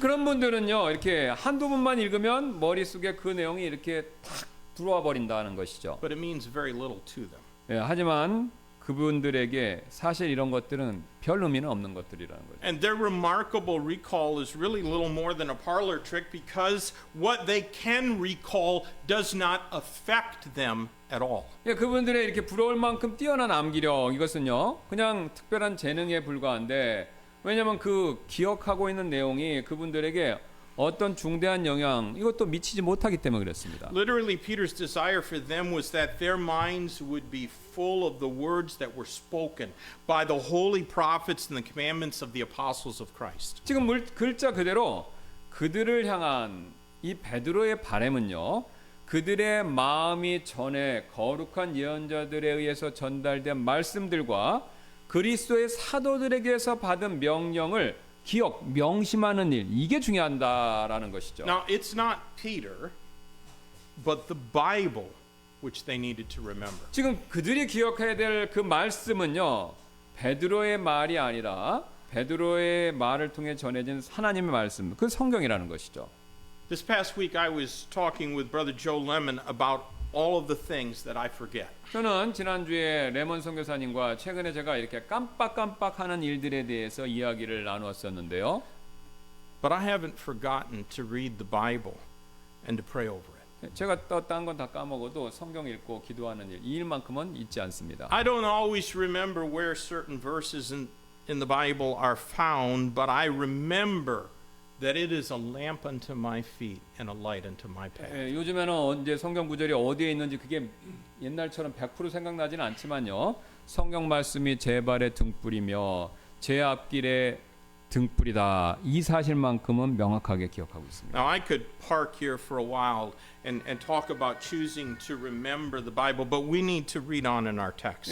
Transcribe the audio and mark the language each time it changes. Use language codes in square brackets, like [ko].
[ko] 그런 분들은요 이렇게 한두 번만 읽으면 머릿속에 그 내용이 이렇게 탁 들어와 버린다는 것이죠. [en] But it means very little to them. [ko] 예, 하지만 그분들에게 사실 이런 것들은 별 의미는 없는 것들이라는 거죠. [en] And their remarkable recall is really little more than a parlor trick because what they can recall does not affect them at all. [ko] 예, 그분들의 이렇게 부러울 만큼 뛰어난 암기력 이것은요 그냥 특별한 재능에 불과한데 왜냐하면 그 기억하고 있는 내용이 그분들에게 어떤 중대한 영향 이것도 미치지 못하기 때문에 그렇습니다. [en] Literally, Peter's desire for them was that their minds would be full of the words that were spoken by the holy prophets and the commandments of the apostles of Christ. [ko] 지금 글자 그대로 그들을 향한 이 베드로의 바람은요 그들의 마음이 전에 거룩한 예언자들에 의해서 전달된 말씀들과 그리스도의 사도들에게서 받은 명령을 기억, 명심하는 일 이게 중요하다라는 것이죠. [en] Now, it's not Peter, but the Bible which they needed to remember. [ko] 지금 그들이 기억해야 될 그 말씀은요. 베드로의 말이 아니라 베드로의 말을 통해 전해진 하나님의 말씀, 그 성경이라는 것이죠. [en] This past week, I was talking with Brother Joe Lemon about all of the things that I forget. [ko] 저는 지난주에 레몬 선교사님과 최근에 제가 이렇게 깜빡깜빡하는 일들에 대해서 이야기를 나누었었는데요. [en] But I haven't forgotten to read the Bible and to pray over it. [ko] 제가 딴 건 다 까먹어도 성경 읽고 기도하는 일, 이 일만큼은 잊지 않습니다. [en] I don't always remember where certain verses in the Bible are found, but I remember that it is a lamp unto my feet and a light unto my path. [ko] 요즘에는 이제 성경 구절이 어디에 있는지 그게 옛날처럼 100% 생각나지는 않지만요. 성경 말씀이 제 발의 등불이며 제 앞길의 등불이다. 이 사실만큼은 명확하게 기억하고 있습니다. [en] Now I could park here for a while and talk about choosing to remember the Bible, but we need to read on in our text.